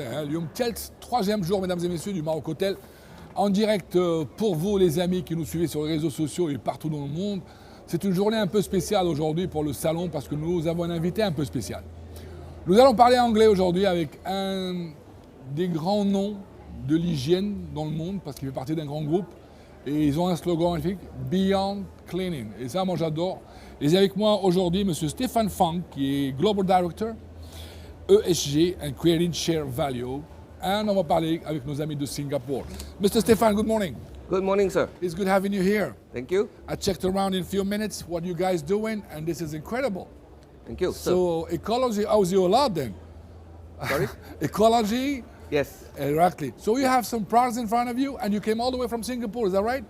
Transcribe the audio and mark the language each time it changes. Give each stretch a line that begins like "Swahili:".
Arabic: اليوم
French: troisième jour, mesdames et messieurs, du Marocotel. En direct pour vous, les amis qui nous suivez sur les réseaux sociaux et partout dans le monde. C'est une journée un peu spéciale aujourd'hui pour le salon parce que nous avons un invité un peu spécial. Nous allons parler anglais aujourd'hui avec un des grands noms de l'hygiène dans le monde parce qu'il fait partie d'un grand groupe. Et ils ont un slogan magnifique, Beyond Cleaning. Et ça, moi, j'adore. Et j'ai avec moi aujourd'hui M. Stéphane Fang, qui est Global Director, ESG and Creating Share Value. And on va parler avec nos amis de Singapour.
English: Mr. Stéphane, good morning. Good morning, sir. It's good having you here. Thank you. I checked around in a few minutes what you guys doing, and this is incredible. Thank you. So ecology owes you a lot then. Sorry? Ecology, Yes, exactly. So you have some products in front of you, and you came all the way from Singapore, is that right?